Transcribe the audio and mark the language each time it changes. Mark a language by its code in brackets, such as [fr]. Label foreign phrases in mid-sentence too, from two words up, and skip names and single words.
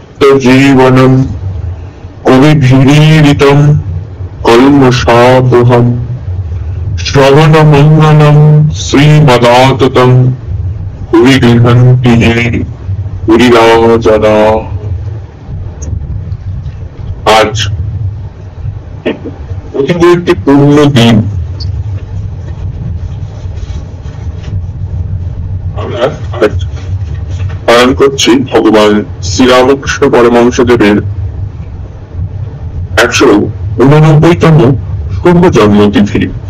[sa] जीवनम कविभिरीडितं कल्मषापहं श्रवणमङ्गलं श्रीमदाततं भुवि गृह्णन्ति ये पुरीराजना। [bn] आज একটি পূর্ণ দিন। আমরা আজ পালন করছি ভগবান শ্রীরামকৃষ্ণ পরমহংসদেবের 189তম শুভ জন্মতিথি।